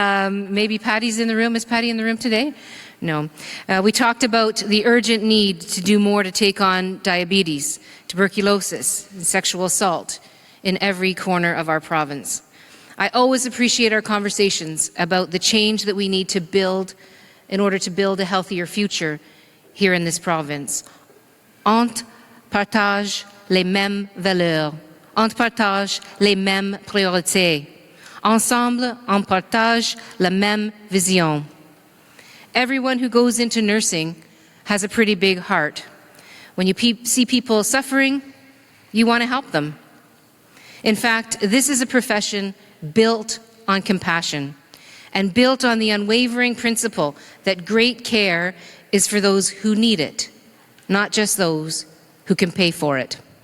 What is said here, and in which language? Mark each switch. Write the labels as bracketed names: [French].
[English] Maybe Patty's in the room. Is Patty in the room today? No. We talked about the urgent need to do more to take on diabetes, tuberculosis, and sexual assault in every corner of our province. I always appreciate our conversations about the change that we need to build in order to build a healthier future here in this province. [French] On partage les mêmes valeurs. On partage les mêmes priorités. Ensemble, on partage la même vision. [English] Everyone who goes into nursing has a pretty big heart. When you see people suffering, you want to help them. In fact, this is a profession built on compassion and built on the unwavering principle that great care is for those who need it, not just those who can pay for it.